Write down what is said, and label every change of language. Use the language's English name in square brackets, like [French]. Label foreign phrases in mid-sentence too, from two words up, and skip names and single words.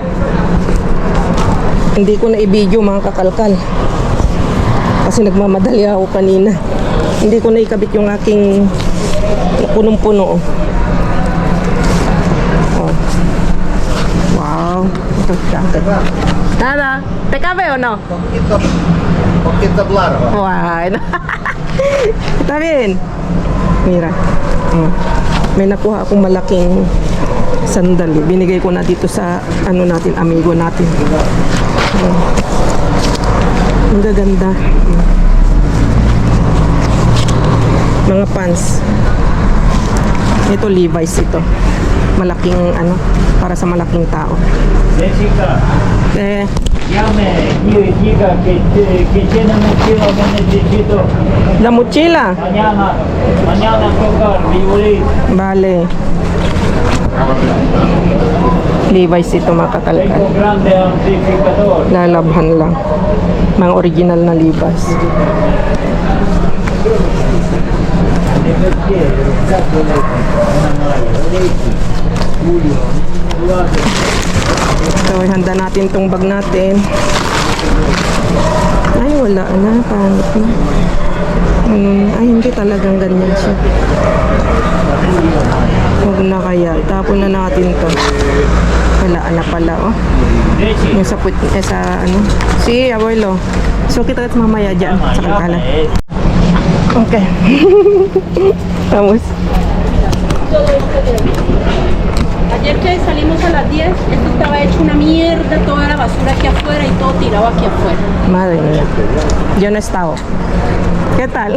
[Filipino] Hindi ko na i-video mga kakalkal kasi nagmamadali ako kanina. Hindi ko na ikabit yung aking punong-puno. [English] Oh. Wow. [Filipino] Ito siya. [Spanish] Nada, ¿te cabe o no? Poquito largo. Bueno. Está bien. Mira. [Filipino] May nakuha akong malaking sandali. Binigay ko na dito sa amigo natin. Ang gaganda. Mga pants. Ito Levi's ito. Malaking para sa malaking tao. [Spanish] Jessica, llame y diga que tiene mochila que necesito. La mochila. Mañana tocar violín. [Filipino] Vale. Levi's ito mga kakalkal. [Spanish] Tengo grande amplificador. [Filipino] Lalabhan lang. Mga original na Levi's. So, handa natin tong bag natin. Ay, wala na. Pangit na. Ay, hindi talagang ganyan siya. Huwag na kaya. Tapon na natin to. Wala na pala, oh. Yung sa [Spanish] Si, abuelo. [Filipino] So, kita mamaya dyan sa kalkalan. [Spanish] Okay. Vamos. Ayer que salimos a las 10, esto estaba hecho una mierda, toda la basura aquí afuera y todo tirado aquí afuera. Madre mía. Yo no he estado. ¿Qué tal?